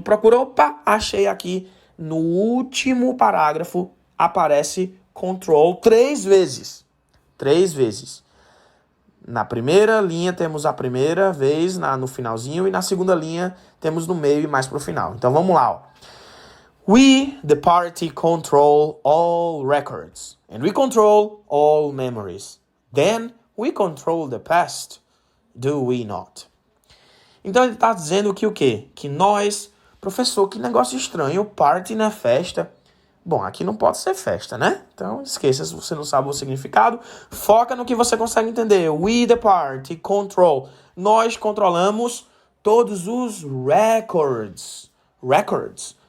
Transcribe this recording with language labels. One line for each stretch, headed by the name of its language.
Portuguese: Procura, opa, achei aqui. No último parágrafo aparece control 3 vezes. 3 vezes. Na primeira linha temos a primeira vez no finalzinho e na segunda linha temos no meio e mais pro final. Então vamos lá, ó.
English: We, the party, control all records and we control all memories. Then we control the past, do we not?
Portuguese: Então ele está dizendo que o quê? Que nós, professor, que negócio estranho, party na festa. Bom, aqui não pode ser festa, né? Então esqueça, se você não sabe o significado, foca no que você consegue entender.
English: We, the party, control.
Portuguese: Nós controlamos todos os
English: records. Records.